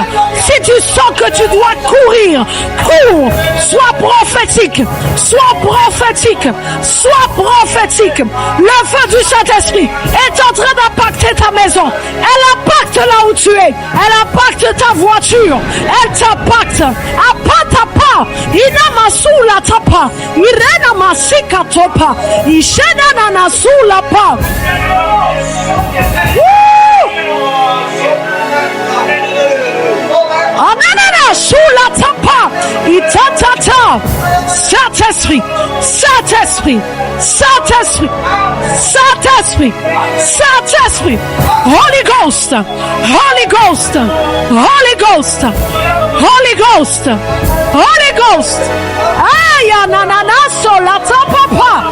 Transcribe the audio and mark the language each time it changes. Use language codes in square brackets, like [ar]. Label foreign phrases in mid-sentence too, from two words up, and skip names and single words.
[fr] Si tu sens que tu dois courir, cours. Sois prophétique, sois prophétique, sois prophétique. Le feu du Saint-Esprit est en train d'impacter ta maison. Elle impacte là où tu es. Elle impacte ta voiture. Elle t'impacte. Apatapa. Inamasula tapa. Irena masika topa. Ishena nanasula pa. Anana sula tapa. Itatata. Saint-Esprit, Saint-Esprit, Saint-Esprit, Saint-Esprit, Saint-Esprit, [en] Holy Ghost, Holy Ghost, Holy Ghost, Holy Ghost, Holy Ghost. Aya nanana sola tapa.